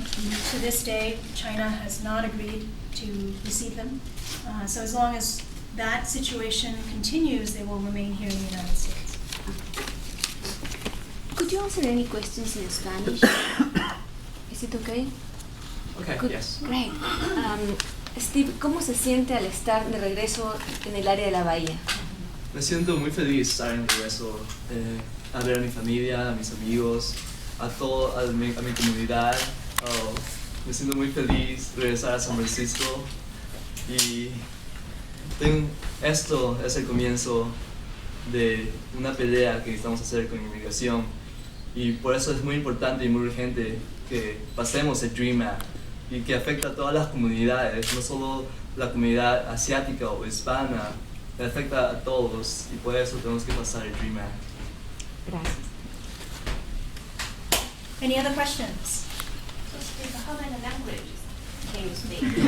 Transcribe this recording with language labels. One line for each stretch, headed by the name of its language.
English: To this day, China has not agreed to receive him. So as long as that situation continues, they will remain here in the United States. Could you answer any questions in Spanish? Is it okay? Okay, Good. yes. Great.
Spanish: Steve, ¿cómo se siente al estar de regreso en el área de la bahía? Me siento muy feliz estar en regreso, a ver a mi familia, a mis amigos, a mi comunidad. Me siento muy feliz regresar a San Francisco y esto es el comienzo de una pelea que necesitamos hacer con inmigración y por eso es muy importante y muy urgente que pasemos el DREAM Act y que afecta a todas las comunidades, no solo la comunidad asiática o hispana, que afecta a todos y por eso tenemos que pasar el DREAM Act. Gracias.
English: Any other questions? So, Steve, how many languages can you speak?